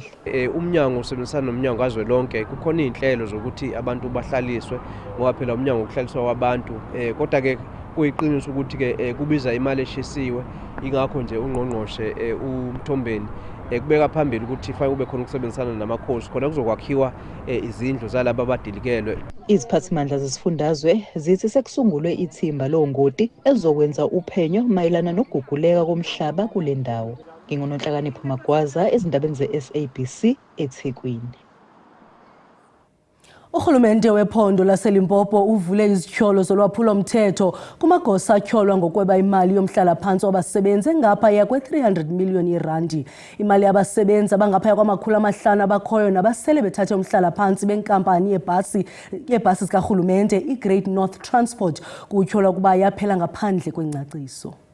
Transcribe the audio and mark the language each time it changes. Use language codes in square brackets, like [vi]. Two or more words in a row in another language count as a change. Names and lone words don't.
[zu] Umnyango usebenzisana nomnyango kazwelonke kukhona izinhlelo zokuthi abantu bahlaliswe ngoba phela umnyango wokuhlaliswa kwabantu kodwa ke kuyiqiniso ukuthi ke kubiza imali eshisiwe ingakho nje ungqongqoshe uMthombeni kubeka phambili ukuthi fanele kube khona ukusebenzisana namakhosi khona kuzokwakhiwa izindlu zalabo abadilikelwe. Iziphathimandla zesifundazwe zithi sekusungulwe ithimba longoti elizokwenza uphenyo mayelana nokuguguleka komhlaba kule ndawo. NginguNonhlakanipho Magwaza ezindabeni ze-SABC eThekwini. [xh] Urhulumente wephondo laseLimpopo uvule izityholo zolwaphulo mthetho kumagosa atyholwa ngokweba imali yomhlala phantsi wabasebenzi engaphaya kwe-300 million randi. Imali yabasebenzi abangaphaya kwama-500 abakhoyo nabasele bethathe umhlala phantsi benkampani yeebhasi zikarhulumente iGreat North Transport kutyholwa ukuba yaphela ngaphandle kwengcaciso.